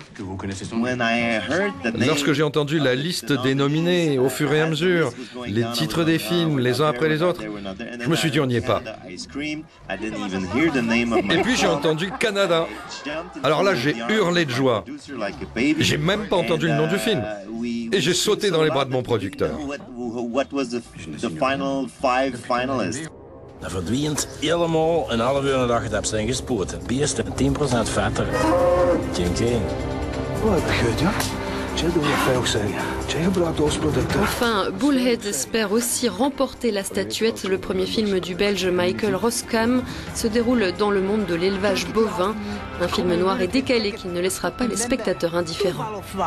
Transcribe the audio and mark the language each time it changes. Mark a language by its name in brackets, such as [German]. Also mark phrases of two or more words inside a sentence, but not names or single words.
[French] Lorsque j'ai entendu la liste des nominés au fur et à mesure, les titres des films les uns après les autres, je me suis dit on n'y est pas. Et puis j'ai entendu Canada. Alors là j'ai hurlé de joie. J'ai même pas entendu le nom du film. Et j'ai sauté dans les bras de mon producteur. [Dutch] Dat verdwijnt helemaal een half uur nadat je het hebt zijn gespoten. Beesten 10% vetter. Tjing. [French] Enfin, Bullhead espère aussi remporter la statuette. Le premier film du Belge Michael Roskam se déroule dans le monde de l'élevage bovin. Un film noir et décalé qui ne laissera pas les spectateurs indifférents.